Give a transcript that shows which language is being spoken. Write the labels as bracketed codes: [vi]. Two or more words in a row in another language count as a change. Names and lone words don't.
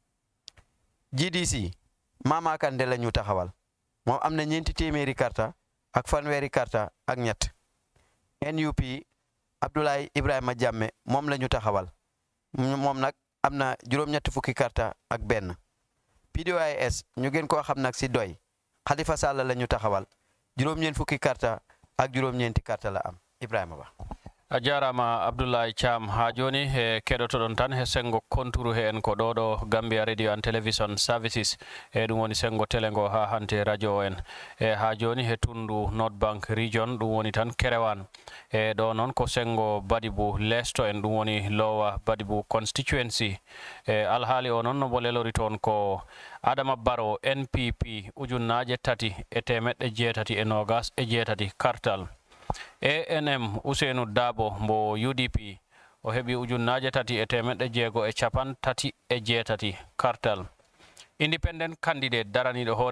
[wo] GDC Mama Kande la ñu taxawal moom am na ñeenti téeméeri karta ak fanweeri karta ak ñett NUP Abdoulaye Ibrahima Jamme moom la ñu taxawal moom nag am na juróom-ñetti fukki karta ak benn PDOIS ñu gën koo xam nag si doy Khalifa Sall la ñu taxawal juróom-ñeent fukki karta ak juróom-ñeenti karta la am Ibrahima Ba [ff] a jarama Abdoulaye Cham ha joni he keɗotoɗon tan he sengo konturu he en ko ɗo Gambia Radio and Television Services e ɗum woni sengo télé ngo ha hante radio en e ha joni he tundu North Bank region ɗum woni tan Kerewan e ɗo noon ko sengo Badibou Lesto en ɗum woni Lower Badibou Constituency e alhaali o noon no bo lelori toon ko Adama Barrow NPP ujunnaje 3,880 kartal ANM Ousseynou Dabo mbo UDP o heɓi ujunnaje 3,638 kartal [en] independent candidate [ff] daraniɗo hoore